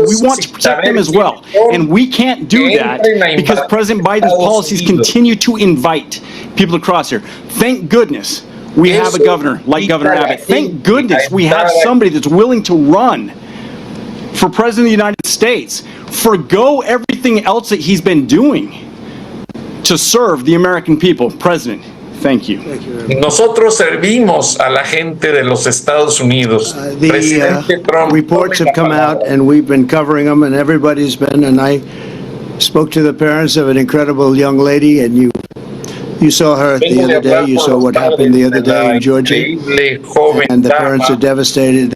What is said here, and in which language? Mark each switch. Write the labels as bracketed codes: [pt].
[en] We want to protect them as well. And we can't do that because President Biden's policies continue to invite people to cross here. Thank goodness we have a governor like Governor Abbott. Thank goodness we have somebody that's willing to run for President of the United States, forgo everything else that he's been doing to serve the American people. President, thank you. [es] Nosotros servimos a la gente de los Estados Unidos. [en] The reports have come out, and we've been covering them, and everybody's been, and I spoke to the parents of an incredible young lady, and you saw her the other day. You saw what happened the other day in Georgia. And the parents are devastated.